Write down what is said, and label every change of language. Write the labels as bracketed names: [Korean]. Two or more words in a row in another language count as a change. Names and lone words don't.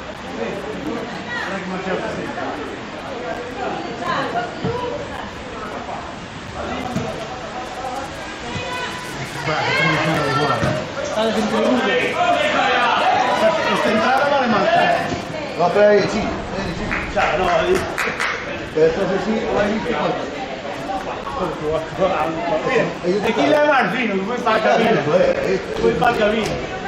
[Italian] Questa entrata vale mancare. [Spanish] Va per aí, sí. [Italian] Cioè, no, [Spanish] Esto es así, ahí que falta. [Italian] e chi leva il vino? Come fa a capire? Come fa a capire?